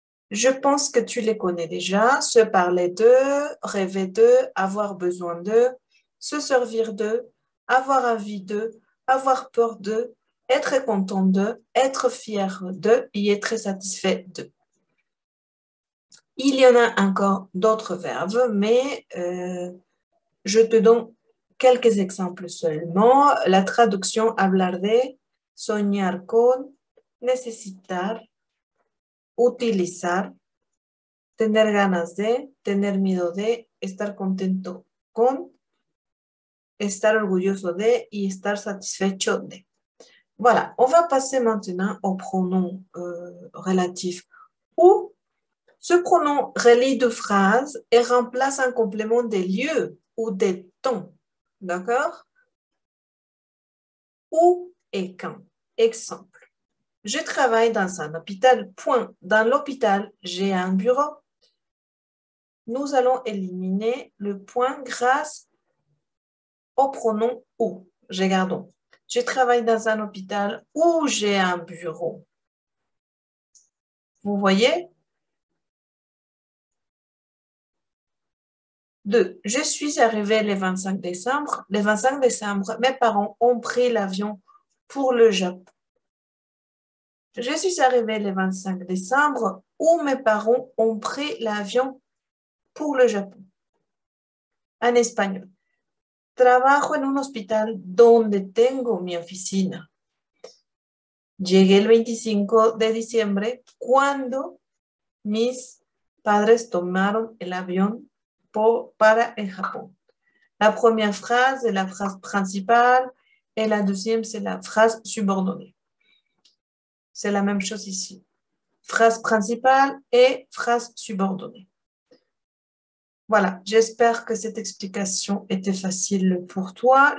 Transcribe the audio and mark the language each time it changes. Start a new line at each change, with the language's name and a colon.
French: Je pense que tu les connais déjà. Se parler de, rêver de, avoir besoin de, se servir de, avoir envie de, avoir peur de, être content de, être fier de et être satisfait de. Il y en a encore d'autres verbes, mais je te donne quelques exemples seulement. La traduction
Spanish: hablar de, soñar con, necesitar, utilizar, tener ganas de, tener miedo de, estar contento con, estar orgulloso de y estar satisfecho de.
French: Voilà, on va passer maintenant au pronom relatif où ce pronom relie deux phrases et remplace un complément des lieux ou des temps. D'accord? Où et quand. Exemple. Je travaille dans un hôpital. Point. Dans l'hôpital, j'ai un bureau. Nous allons éliminer le point grâce au pronom où. Regardons. Je travaille dans un hôpital où j'ai un bureau. Vous voyez? 2. Je suis arrivée le 25 décembre. Le 25 décembre, mes parents ont pris l'avion pour le Japon. Je suis arrivée le 25 décembre où mes parents ont pris l'avion pour le Japon. En espagnol.
Spanish: Trabajo en un hospital donde tengo mi oficina. Llegué el 25 de diciembre cuando mis padres tomaron el avión para el Japón.
French: La première phrase est la phrase principale et la deuxième, c'est la phrase subordonnée. C'est la même chose ici. Phrase principale et phrase subordonnée. Voilà, j'espère que cette explication était facile pour toi.